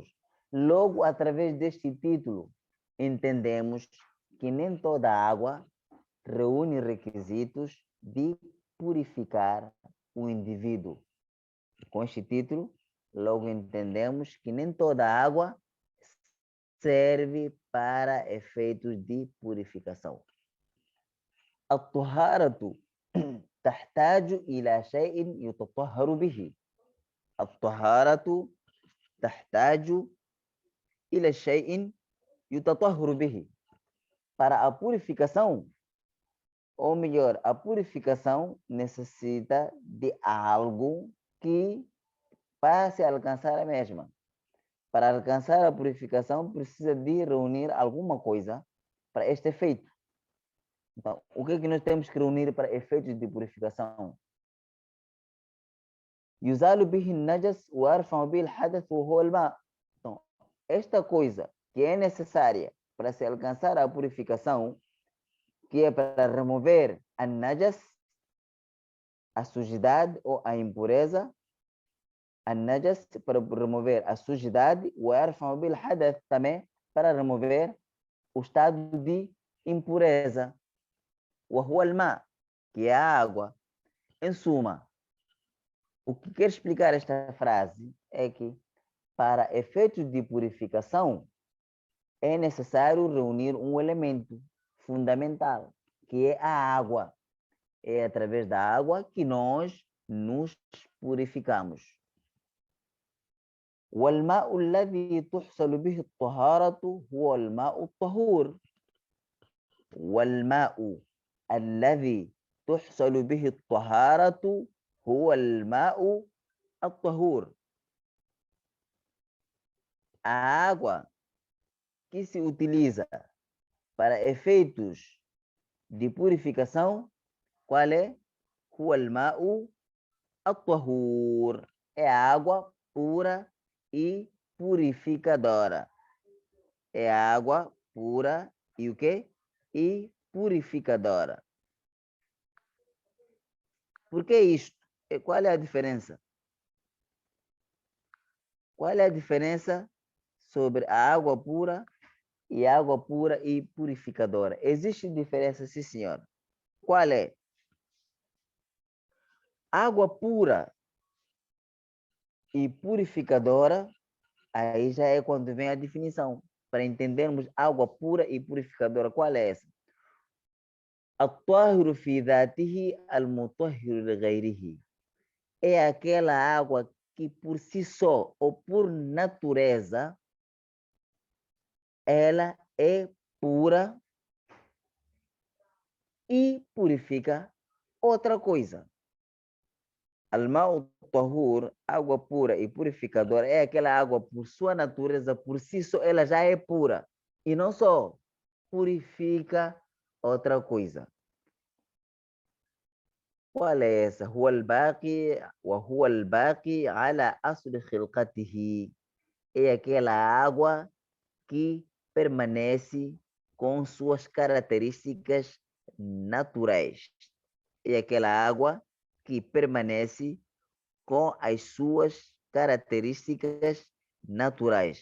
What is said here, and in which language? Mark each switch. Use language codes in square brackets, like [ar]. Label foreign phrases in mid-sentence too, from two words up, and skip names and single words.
[pt] Logo, através deste título, entendemos que nem toda água reúne requisitos de purificar o indivíduo. Com este título, logo entendemos que nem toda água serve para efeitos de purificação. [ar] الطهارة تحتاج إلى شيء يتطهر به. الطهارة تحتاج إلى شيء يتطهر به. [pt] Para a purificação, ou melhor, a purificação necessita de algo que, para se alcançar a mesma, para alcançar a purificação, precisa de reunir alguma coisa para este efeito. Então, o que é que nós temos que reunir para efeitos de purificação? [ar] يزال به النجس ويرفع به الحدث وهو الماء. [pt] Então, esta coisa que é necessária para se alcançar a purificação, que é para remover a najas, a sujidade ou a impureza, a najas para remover a sujidade, [ar] ويرفع به الحدث [pt] também para remover o estado de impureza, [ar] وهو الماء, [pt] que é a água. Em suma, o que quer explicar esta frase é que, para efeitos de purificação, é necessário reunir um elemento fundamental, que é a água. É através da água que nós nos purificamos. [ar] والماء الذي تحصل به الطهارة هو الماء الطهور. والماء الذي تحصل به الطهارة هو الماء الطهور. [pt] A água que se utiliza para efeitos de purificação, qual é? [ar] هو الماء الطهور. [pt] É a água pura e purificadora. É a água pura e o quê? E purificadora. Por que isto? Qual é a diferença? Qual é a diferença sobre a água pura e purificadora? Existe diferença, sim, senhora. Qual é? Água pura e purificadora, aí já é quando vem a definição. Para entendermos água pura e purificadora, qual é essa? [ar] الطاهر في ذاته المطهر لغيره. [pt] É aquela água que por si só ou por natureza ela é pura e purifica outra coisa. [ar] الماء طهور, [pt] água pura e purificadora, é aquela água por sua natureza, por si só, ela já é pura. E não só purifica outra coisa. Qual é essa? [ar] هو الباقي وهو الباقي على أصل خلقته. [pt] É aquela água que permanece com suas características naturais. É aquela água que permanece com as suas características naturais.